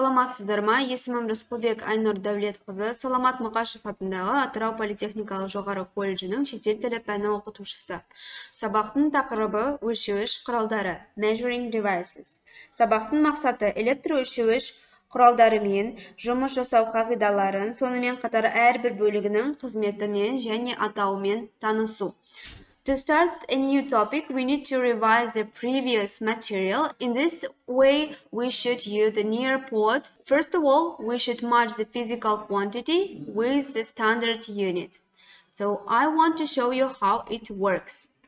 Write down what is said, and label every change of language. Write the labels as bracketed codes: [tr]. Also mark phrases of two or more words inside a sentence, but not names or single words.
[kk] Саламатсыздар ма? Есімім Рысқұлбек Айнұр Дәулетқызы, Саламат Мұқашев атындағы Атырау политехникалық жоғары колледжінің шетел тілі пәні оқытушысы. Сабақтың тақырыбы өлшеуіш құралдары, [en] measuring devices. [kk] Сабақтың мақсаты электр өлшеуіш құралдарымен жұмыс жасау қағидаларын, сонымен қатар әрбір бөлігінің қызметімен және атауымен танысу. [en] To start a new topic, we need to revise the previous material. In this way, we should use the nearpod. First of all, we should match the physical quantity with the standard unit. So I want to show you how it works.